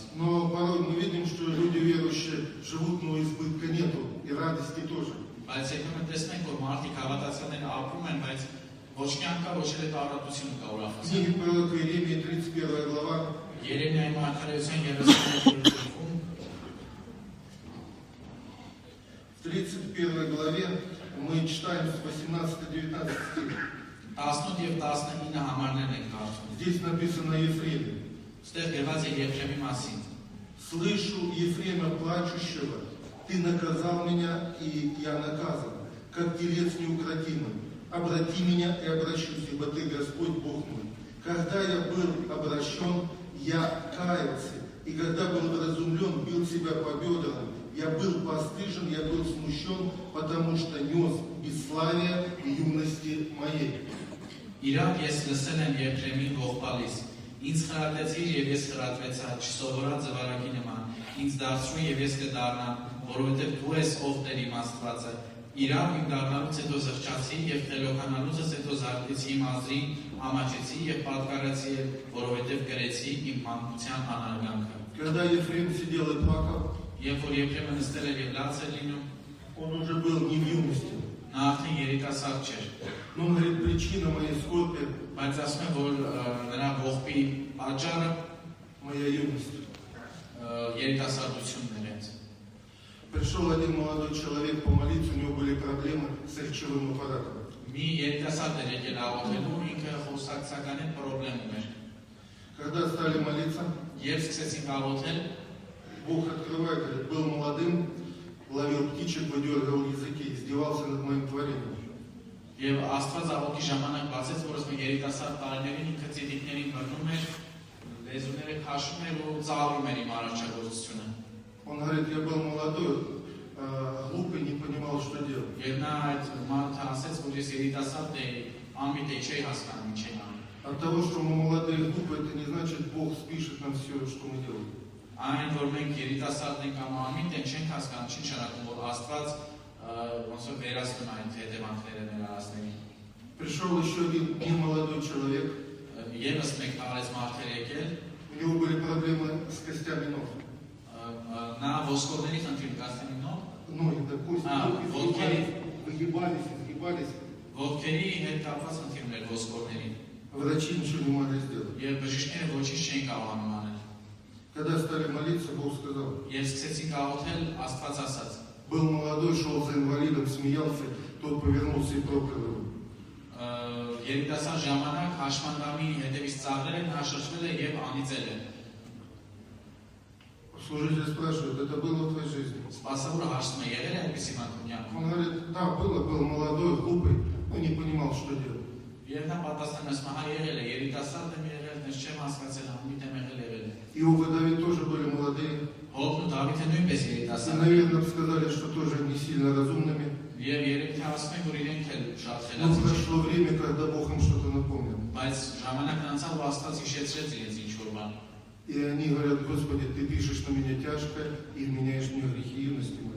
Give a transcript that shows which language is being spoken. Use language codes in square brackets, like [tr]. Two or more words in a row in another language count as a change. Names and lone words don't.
[ru] Но порой мы видим, что люди верующие живут, но избытка нету, и радости тоже. [hy] Բայց երբեմն տեսնում ենք, որ մարդիկ հավատացյալներ ապրում են, բայց ոչ կյանք կա, ոչ էլ առատություն կա ուրախություն։ [ru] Книги пророка Иеремии, 31 глава, [hy] Երեմիայի մարգարեության 31 գլխում [ru] в 31 главе мы читаем с 18-19 стих. [hy] 18 եւ 19 համարներն ենք կարդում։ [ru] Здесь написано о Ефреме. [hy] Ստեղ գրված է Եփրեմի մասին։ [ru] «Слышу Ефрема плачущего, ты наказал меня, и я наказан, как телец неукротимый. Обрати меня и обращусь, ибо ты Господь Бог мой. Когда я был обращен, я каялся, и когда был вразумлен, бил себя по бедрам. Я был постыжен, я был смущен, потому что нес бесславие юности моей». [hy] Իրավ ես լսել եմ Եփրեմի ողբալիս։ Ինձ խրատեցիր եւ ես խրատվեցա, չսովորած զվարակի նման։ Ինձ դարձրու եւ ես կդառնամ, որովհետեւ դու ես ով Տեր իմ Աստվածը։ Իրավ իմ դառնալուց հետո զղջացի եւ խելոքանալուց հետո զարկեցի իմ ազրին, ամաչեցի եւ պատկառեցի, որովհետեւ գրեցի իմ մանկության անարգանքը։ [ru] Когда Ефрем сидел и плакал, [hy] Երբ որ Եփրեմը նստել էր եւ լաց էր լինում, [ru] он уже был не в юности. [hy] նա արդեն երիտասարդ չէր։ [ru] Но он говорит, причина моей скорби – [hy] Բայց ասում եմ, որ նրա ողբի պատճառը [ru] моя юность. [hy] երիտասարդությունն էր հենց։ [ru] Пришел один молодой человек помолиться, у него были проблемы с речевым аппаратом. [hy] Մի երիտասարդ էր եկել աղոթելու, ինքը խոսակցական է պրոբլեմ ուներ։ [ru] Когда стали молиться, [hy] Երբ սկսեցինք աղոթել, [ru] Бог открывает, говорит, был молодым, ловил птичек, выдергивал языки, издевался над моим творением. [hy] եւ Աստված աղոթի ժամանակ բացեց, որ ասում երիտասարդ տարիներին ինքը ծիտիկներին բռնում էր, լեզուները քաշում էր ու ծաղրում էր իմ արարչագործությունը։ [ru] Он говорит, я был молодой, глупый, не понимал, что делать. [hy] Եվ նա այդ մարդը ասեց, որ ես երիտասարդ էի, անմիտ էի, չէի հասկանում ինչ եմ անում։ [ru] От того, что мы молодые и глупые, это не значит, Бог спишет нам все, что мы делаем. [hy] Այն որ մենք երիտասարդ ենք կամ անմիտ ենք, չենք հասկանում, չի նշանակում, որ Աստված ոնց որ վերացնում այն հետևանքները մեր արածներին։ [ru] Пришел еще один немолодой человек, [hy] Եվս մեկ տարեց մարդեր եկել, [ru] у него были проблемы с костями ног. [hy] նա ոսկորների խնդիր կաստնի նոր, [ru] Ноги, да, кости вот выгибались. [hy] ոտքերի հետ կապված խնդիրներ ոսկորների, [ru] Врачи ничего не могли сделать. [hy] եւ բժիշկները ոչինչ չէին կարողանում անել։ [ru] Когда стали молиться, Бог сказал. [hy] Եվ սկսեցին կաղոթել Աստված ասած։ [ru] Был молодой, шел за инвалидом, смеялся, тот повернулся и проклял его. [hy] Երիտասարդ ժամանակ հաշմանդամի հետևից ծաղրել են, նա շրջվել է եւ անիծել է։ [ru] Служитель спрашивает, это было в твоей жизни? [hy] Սպասավորը հարցնում է, եղել է այդպիսի մանկունյա։ [ru] Он говорит, да, был молодой, глупый, но не понимал, что делать. [hy] Եվ նա պատասխանում է, հա եղել է, երիտասարդ եմ եղել, ես չեմ հասկացել, ամիտ եմ եղել։ [ru] Иов и Давид тоже были молодые. [hy] Հովն ու Դավիթը նույնպես [ru] И, [hy] երիտասարդ։ [ru] наверное, сказали, что тоже не сильно разумными. [hy] Եվ երևի թե ասում են, որ իրենք էլ շատ [ru] Но [hy] խելացի չեն։ [ru] прошло время, когда Бог им что-то напомнил. [hy] Բայց ժամանակն անցավ ու Աստված հիշեցրեց իրենց ինչ-որ բան։ [ru] И они говорят, Господи, Ты пишешь на меня тяжко и вменяешь мне грехи юности моей.